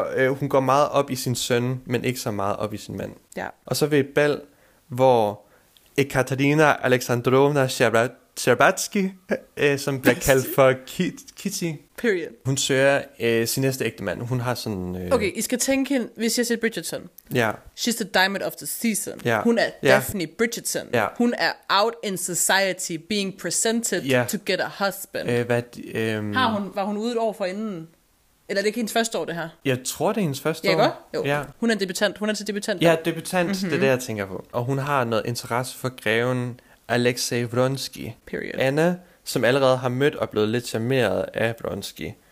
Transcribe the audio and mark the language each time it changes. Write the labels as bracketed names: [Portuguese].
[Danish] Og hun går meget op i sin søn, men ikke så meget op i sin mand. Ja. Og så ved et bal, hvor Ekaterina Alexandrovna Sjabatsky, som bliver kaldt for Kitty. [English] Period. [Danish] Hun søger sin næste ægtemand. Hun har sådan... [English] Okay, [Danish] I skal tænke hende, hvis jeg siger Bridgerton. Ja. [English] She's the diamond of the season. [Danish] Ja. Hun er Daphne Bridgerton. Ja. Hun er [English] out in society, being presented to get a husband. [Danish] Var hun ude et år forinden? Eller er det ikke hendes første år, det her? Jeg tror, det er hendes første år. Ja, Hun er en debutant. Hun er til debutant. Ja, debutant, mm-hmm. Det er det, jeg tænker på. Og hun har noget interesse for greven Alexei Vronsky. [English] Period. [Danish] Anna, som allerede har mødt og blevet lidt charmeret af Vronsky.